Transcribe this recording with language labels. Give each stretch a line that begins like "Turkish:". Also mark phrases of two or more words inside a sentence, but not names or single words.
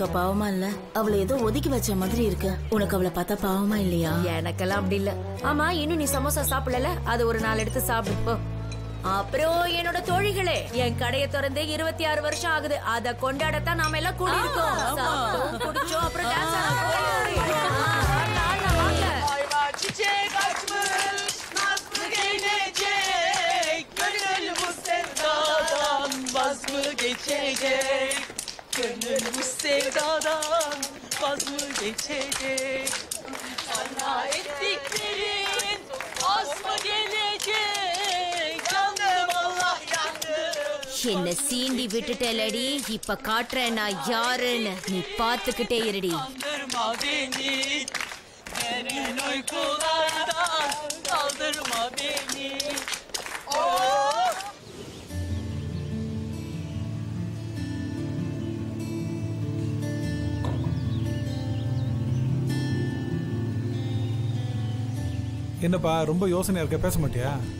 Tamil: பாவமா இல்ல? அவளை ஏதோ ஒதுக்கி வச்ச மாதிரி இருக்கு. உனக்கு அவளை பார்த்தா பாவமா இல்லையா? எனக்கெல்லாம் அப்படி இல்ல. ஆமா, இன்னும் நீ சமோசா சாப்பிடல, அது ஒரு 4 எடுத்து சாப்பிடு. அப்புறம் என்னோட தோழிகளே, என் கடையை திறந்து 26 வருஷம் ஆகுது. அத கொண்டாடத்தான் நாம எல்லாம் கூடியிருக்கோம். சாப்பிட்டோம், குடிச்சோம், அப்புறம் டான்ஸ்
Turkish: Gönül bu sevdadan vaz mı geçecek? Bana ettiklerin az mı gelecek? Yandım Allah yandım.
Tamil: என்ன சீண்டி விட்டுட்டலடி, இப்ப காட்டுறேன் நான் யாருன்னு. நீ பாத்துக்கிட்டே இருடி.
Turkish: Kandırma beni, derin uykulardan kaldırma beni. Oh!
Tamil: என்னப்பா ரொம்ப யோசனையா இருக்க, பேச மாட்டியா?